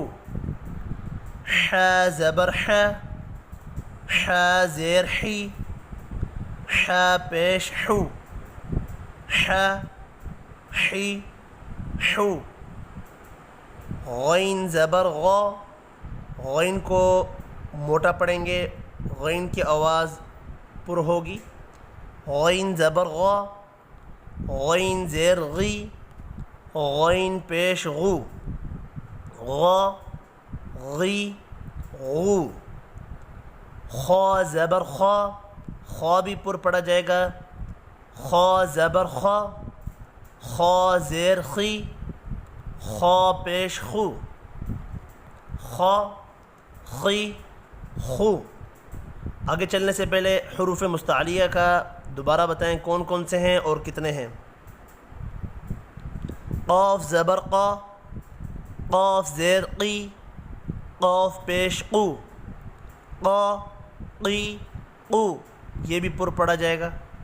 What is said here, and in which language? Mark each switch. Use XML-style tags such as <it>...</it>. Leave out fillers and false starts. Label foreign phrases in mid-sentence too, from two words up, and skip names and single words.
<ur>ح زبر ح، ح زیر حی، ح پیش حو، ح حی حو۔ غین زبر غ، غین کو موٹا پڑھیں گے، غین کی آواز پر ہوگی۔ غین زبر غ، غین زیر غی، غین پیش غو، غ غی غو۔ خا زبر خا، خا بھی پر پڑھا جائے گا۔ خا زبر خا، خا زیر خی، خا پیش خو، خا خی خو۔ آگے چلنے سے پہلے حروف مستعلیہ کا دوبارہ بتائیں کون کون سے ہیں اور کتنے ہیں۔ قاف زبر قا، قاف زیر قی، قاف پیش قو، قا قی قو، یہ بھی پر پڑھا جائے گا۔</ur>